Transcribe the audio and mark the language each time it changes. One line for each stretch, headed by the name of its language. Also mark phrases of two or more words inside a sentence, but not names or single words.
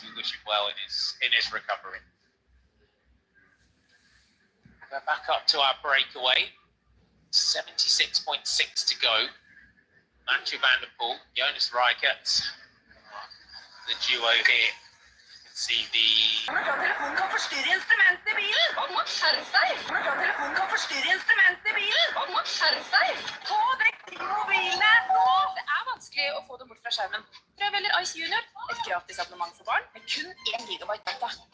English: We wish him well in his recovery. We're back up to our breakaway. 76.6 to go. Mathieu van der Poel, Jonas Reichert. the duo here. You can see the...
Norwegian: Telefonen kan forstyrre instrumentene i bilen! Skjerp deg! Telefonen kan forstyrre instrumentene i bilen! Skjerp deg! Få vekk de mobilene nå! Det er vanskelig å få dem bort fra skjermen. Prøv eller Ice Junior, et gratis abonnement for barn med kun 1 gigabyte data.